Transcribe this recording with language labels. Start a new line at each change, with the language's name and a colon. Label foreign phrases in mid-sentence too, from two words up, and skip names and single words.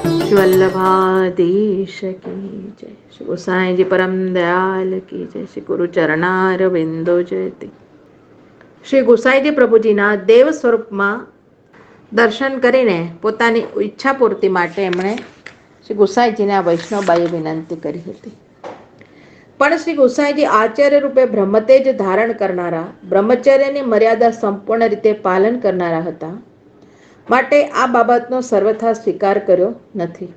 Hindi: श्री वल्लभाधीश की जय। श्री गोसाई जी परम दयाल की जय। श्री गुरु चरणार बिंदो जयति।
Gujarati: શ્રી ગોસાઈજી પ્રભુજીના દેવ સ્વરૂપમાં દર્શન કરીને પોતાની ઈચ્છા પૂર્તિ માટે એમણે શ્રી ગોસાઈજીને આ વૈષ્ણવબાઈએ વિનંતી કરી હતી. પણ શ્રી ગોસાઈજી આચાર્ય રૂપે બ્રહ્મતેજ ધારણ કરનારા, બ્રહ્મચર્યની મર્યાદા સંપૂર્ણ રીતે પાલન કરનારા હતા, માટે આ બાબતનો સર્વથા સ્વીકાર કર્યો નથી.